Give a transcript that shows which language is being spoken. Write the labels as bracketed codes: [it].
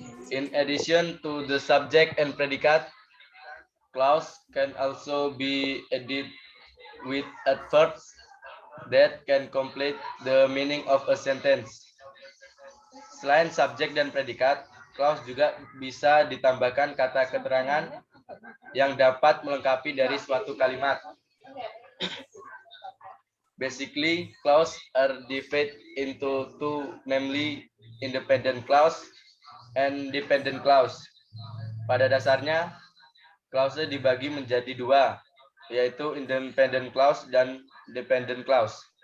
[en] In addition to the subject and predicate, clause can also be added with adverbs that can complete the meaning of a sentence. [id] Selain subjek dan predikat, clause juga bisa ditambahkan kata keterangan yang dapat melengkapi dari suatu kalimat. [en] Basically, clause are divided into two, namely independent clause and dependent clause. [id] Pada dasarnya, clause dibagi menjadi dua, yaitu independent clause dan dependent clause.